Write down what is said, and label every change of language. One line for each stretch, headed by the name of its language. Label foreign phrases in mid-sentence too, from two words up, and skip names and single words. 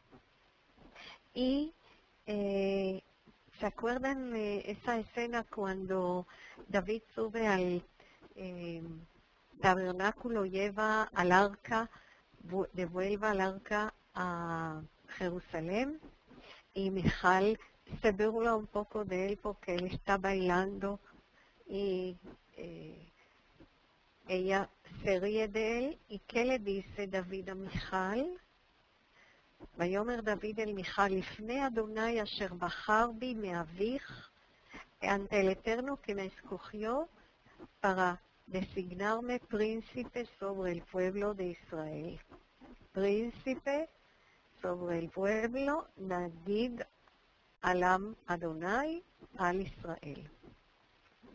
Spanish: Y ¿se acuerdan esa escena cuando David sube al tabernáculo, lleva al arca, devuelve al arca a Jerusalén? Y Michal se burla un poco de él porque él está bailando y ella se ríe de él. ¿Y qué le dice David a Michal?
Hebrew: ויאמר דוד אל מיכל, לפני אדוני אשר בחר בי מאביך,
Spanish: ante el Eterno que me escogió para designarme príncipe sobre el pueblo de Israel. Príncipe sobre el pueblo,
Hebrew: נגיד עלם אדוני על ישראל.